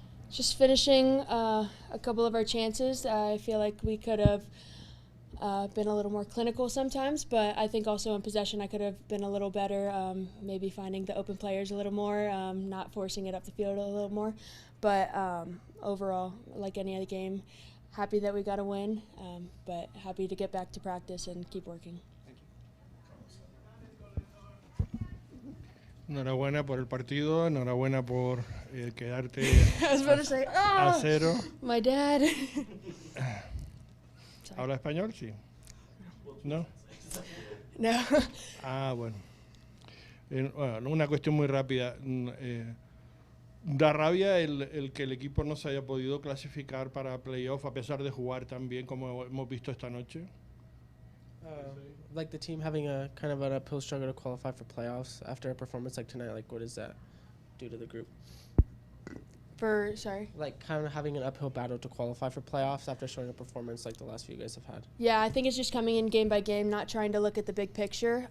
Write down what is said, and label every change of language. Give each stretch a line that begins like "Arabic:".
English: Just finishing a couple of our chances. I feel like we could have been a little more clinical sometimes, but I think also in possession I could have been a little better, maybe finding the open players a little more, not forcing it up the field a little more. But overall, like any other game, happy that we got a win, but happy to get back to practice and keep working.
Spanish: Enhorabuena por el partido, enhorabuena por quedarte
English: I was about to say,
Spanish: a cero.
English: My dad.
Spanish: ¿Habla español? Sí. ¿No?
English: No.
Spanish: Bueno. Bueno, una cuestión muy rápida. Da rabia el que el equipo no se haya podido clasificar para playoff a pesar de jugar tan bien como hemos visto esta noche.
English: Like the team having a kind of an uphill struggle to qualify for playoffs after a performance like tonight, like what does that do to the group? Sorry? Like kind of having an uphill battle to qualify for playoffs after showing a performance like the last few guys have had. Yeah, I think it's just coming in game by game, not trying to look at the big picture.